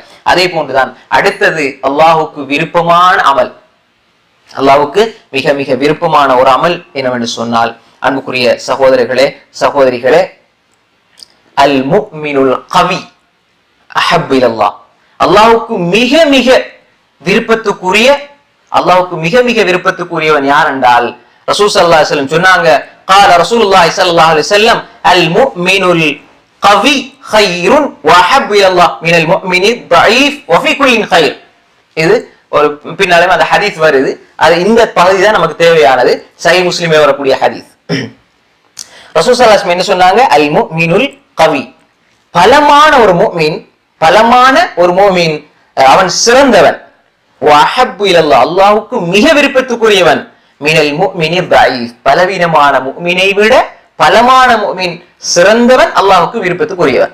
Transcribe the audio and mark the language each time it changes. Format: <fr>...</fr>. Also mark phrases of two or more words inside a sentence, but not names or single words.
<ta>அதே போன்றுதான் அடுத்தது அல்லாஹ்வுக்கு விருப்பமான அமல், அல்லாஹ்வுக்கு மிக மிக விருப்பமான ஒரு அமல் என்னவென்று சொன்னால், அன்புக்குரிய சகோதரர்களே சகோதரிகளே,</ta> <ar>المؤمن القوي أحب إلى الله,</ar> <ta>அல்லாஹ்வுக்கு மிக மிக விருப்பத்துக்குரியவன் யார் என்றால் ரசூல்</ta> <ar>صلى الله عليه وسلم</ar> <ta>சொன்னாங்க,</ta> <ar>قال رسول الله صلى الله عليه وسلم المؤمن القوي خير واحب الى الله من المؤمن الضعيف وفي كل خير.</ar> <ta>இது ஒரு பின்னாலே அந்த ஹதீஸ் வருது, அது இந்த பகுதி தான் நமக்கு தேவையானது. சஹீஹ் முஸ்லிம்ல வரக்கூடிய ஹதீஸ். ரசூல்</ta> <ar>صلى الله عليه وسلم</ar> <ta>என்ன சொன்னாங்க,</ta> <ar>المؤمن القوي,</ar> <ta>பலமான ஒரு முஃமின் அவன் சிறந்தவன்,</ta> <ar>وأحب إلى الله</ar> <ta>அல்லாஹ்வுக்கு மிக விருப்பத்துக்குரியவன்,</ta> <ar>من المؤمن الضعيف</ar> <ta>பலவீனமான முஃமினை விட பலமான முஃமின் சிறந்தவன், அல்லாஹ்வுக்கு விருப்பத்துக்குரியவன்.</ta>